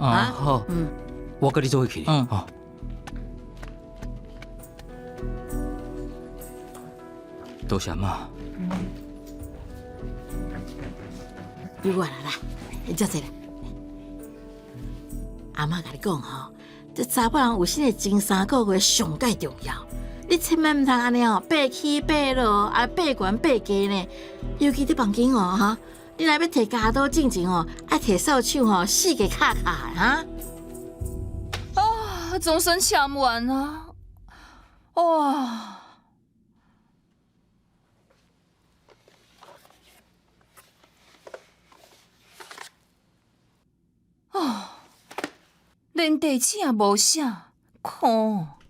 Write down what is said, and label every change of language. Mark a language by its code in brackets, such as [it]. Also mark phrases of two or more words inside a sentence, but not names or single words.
[nan] 啊，好，我跟你做伙去。好。多谢阿嬷。你过来啦，你坐坐来。阿嬷甲你讲吼，这查某人有生的前3个月上介重要，你千万唔通安尼哦，爬起爬落，啊爬悬爬低呢。尤其伫房间哦，哈，你若要摕家刀进前哦，爱摕扫帚哦，四个卡卡的哈。啊，总算抢完啊！哇！哦，连地址也无写，看。